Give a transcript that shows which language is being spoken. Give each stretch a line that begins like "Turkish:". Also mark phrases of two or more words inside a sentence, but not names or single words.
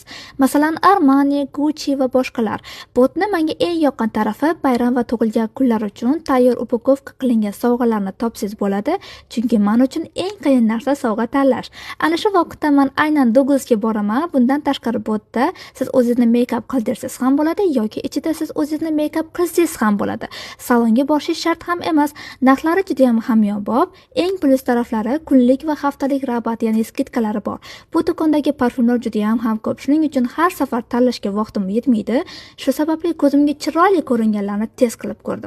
Uzbek: Masalan, Armani, Gucci va boshqalar. Botni menga eng yoqqan tarafi bayram va tug'ilgan kunlar uchun tayyor upakovka qilingan sovg'alarni topsangiz bo'ladi, chunki men uchun eng qiyin narsa sovg'a tanlash. Ana shu vaqtda men Douglasga boraman. Bundan tashqari botda siz o'zingizni make-up qildirsangiz ham bo'ladi yoki ichida siz o'zingizni make-up qilsangiz ham bo'ladi. Salonga borishingiz shart ham emas. Narxlari juda ham hamyonbop. Eng plyus taraflari kunlik va haftalik rabat, ya'ni skidkalari bor. Bu do'kondagi parfyumlar juda ham ko'p. Shuning uchun har safar tanlashga vaqtim yetmaydi. Shu sababli ko'zimga chiroyli ko'ringanlarni test qilib ko'rdim.